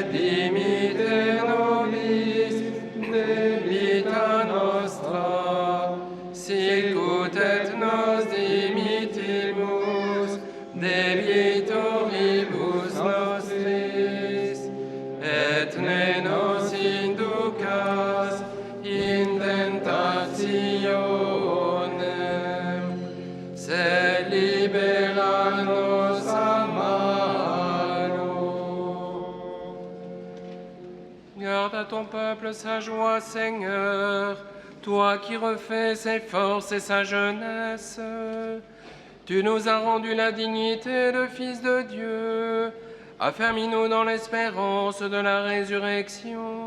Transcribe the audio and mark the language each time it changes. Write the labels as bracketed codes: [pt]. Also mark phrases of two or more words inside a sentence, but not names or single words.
[la] dimitte nobis debita nostra, sicut et nos dimittimus debitoribus nostris, et ne nos inducas in tentationem, sed libera nos a malo. [fr] Garde à ton peuple sa joie, Seigneur, toi qui refais ses forces et sa jeunesse. Tu nous as rendu la dignité de fils de Dieu. Affermis-nous dans l'espérance de la résurrection.